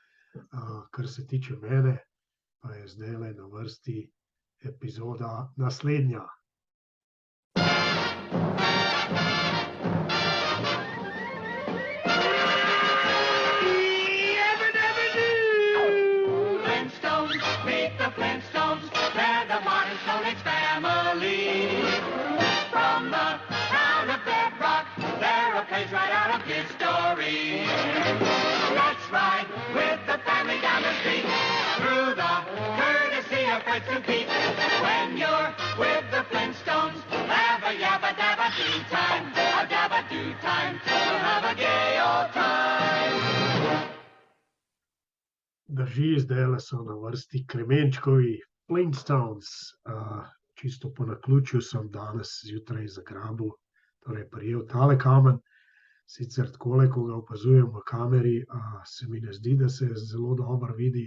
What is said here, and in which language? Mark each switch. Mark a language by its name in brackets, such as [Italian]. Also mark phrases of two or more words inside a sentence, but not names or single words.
[Slovenian] Kar se tiče mene, pa je zdajle na vrsti epizoda naslednja. [English] Flintstones, meet the Flintstones, they're the modern Stone Age family. From the town of Bedrock, they're a page right out of history. Let's ride with the family down the street, through the courtesy of Fred and Pete. When you're with the Flintstones, have a yabba-dabba-do time, a dabba-do time, we'll have a gay old time. [Slovenian] Drži, zdajle so na vrsti Kremenčkovi Flintstones. Čisto po naključju sem danes zjutraj zagrabil, torej prijel tale kamen. Sicer takole, ko ga opazujem v kameri, se mi ne zdi, da se zelo dobro vidi.